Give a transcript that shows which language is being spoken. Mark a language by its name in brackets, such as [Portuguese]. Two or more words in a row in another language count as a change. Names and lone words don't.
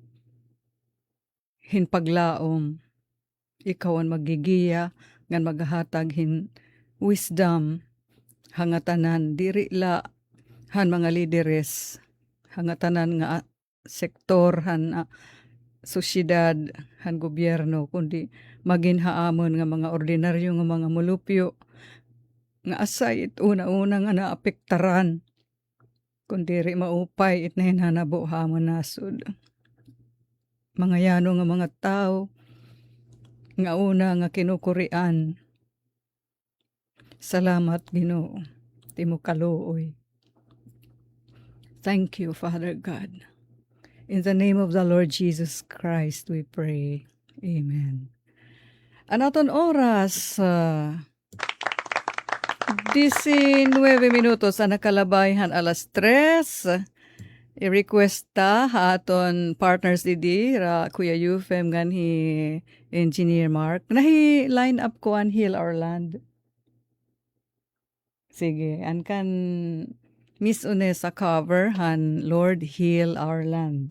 [Waray] hin paglaom, ikaw ang magigiya, ngan maghahatag hin wisdom, hangatanan, diri la, han mga lideres, hangatanan nga sektor, han sosyedad, han gobyerno, kundi maginhaamon nga mga ordinaryo nga mga mulupyo, nga asay it una-una nga naapektaran, kundi ri maupay it na hinanabo hamon nasod. Mga yano nga mga tao, nga una nga kinukurian, salamat Ginoo, timo kaluoy. [English] Thank you, Father God. In the name of the Lord Jesus Christ, we pray. Amen. [Waray] Anaton oras, 19 minutos ang nakalabayhan alas 3. I-request ta aton partners didi, Kuya Euphem ganhi Engineer Mark. Nahi line up ko an Heal Our Land. Sige, an kan Miss Unesa cover han Lord Heal Our Land.